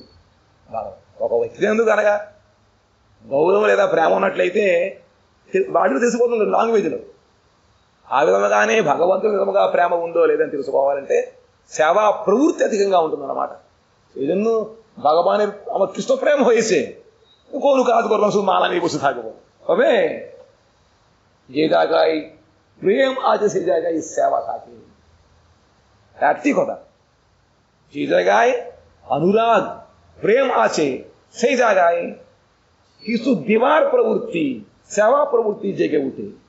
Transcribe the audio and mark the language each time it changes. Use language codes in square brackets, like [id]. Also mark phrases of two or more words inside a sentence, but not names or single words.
[te] ఒక వ్యక్తి ఎందుకు అనగా గౌరవం లేదా ప్రేమ ఉన్నట్లయితే వాటిలో తెలిసిపోతుంది లాంగ్వేజ్లో. ఆ విధముగానే భగవంతుని విధముగా ప్రేమ ఉందో లేదని తెలుసుకోవాలంటే సేవా ప్రవృత్తి అధికంగా ఉంటుందన్నమాట. [bn] ఏదన్ను భగవాన్ আমার কৃষ্ণ প্রেম হয়েছে, কোনো কাজ করলাম শুধু মালা নিয়ে বসে থাকবো, হবে? যে জায়গায় প্রেম আছে সেই জায়গায় সেবা থাকে। একটি কথা, যে জায়গায় অনুরাগ প্রেম আছে সেই জায়গায় কিছু দেওয়ার প্রবৃত্তি, সেবা প্রবৃত্তি জেগে উঠে।